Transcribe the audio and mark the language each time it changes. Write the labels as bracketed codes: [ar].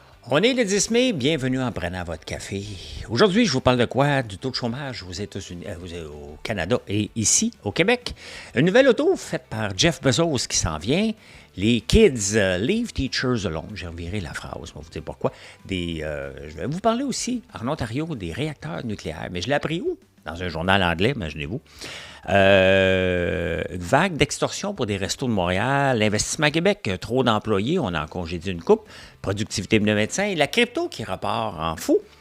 [fr] On est le 10 mai, bienvenue en prenant votre café. Aujourd'hui, je vous parle de quoi? Du taux de chômage aux États-Unis, au Canada et ici, au Québec. Une nouvelle auto faite par Jeff Bezos qui s'en vient. [en] Les kids, leave teachers alone. [fr] J'ai reviré la phrase, on va vous dire pourquoi. Je vais vous parler aussi, en Ontario, des réacteurs nucléaires. Mais je l'ai appris où? Dans un journal anglais, imaginez-vous. Vague d'extorsion pour des restos de Montréal, l'investissement à Québec, trop d'employés, on a congédié une coupe, productivité de médecins, et la crypto qui repart en fou.